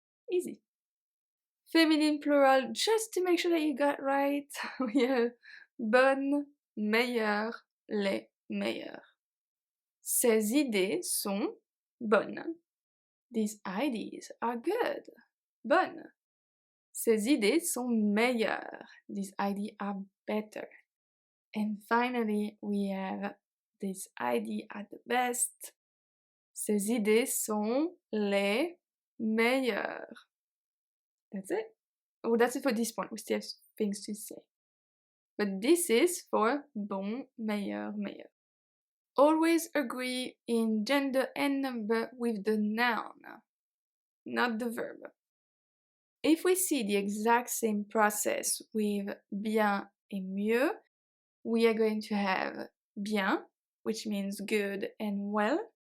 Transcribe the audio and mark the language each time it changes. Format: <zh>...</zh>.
<en>Easy. Feminine plural, just to make sure that you got right, we have bonne, meilleure, les meilleurs.</en> <fr>Ces idées sont bonnes. These ideas are good. Bonnes. Ces idées sont meilleures.</fr> <en>These ideas are better. And finally, we have this idea at the best.</en> <fr>Ces idées sont les meilleures.</fr> <en>That's it. Oh, that's it for this point. We still have things to say. But this is for bon, meilleur, meilleur. Always agree in gender and number with the noun, not the verb. If we see the exact same process with bien et mieux, we are going to have bien, which means good and well.</en>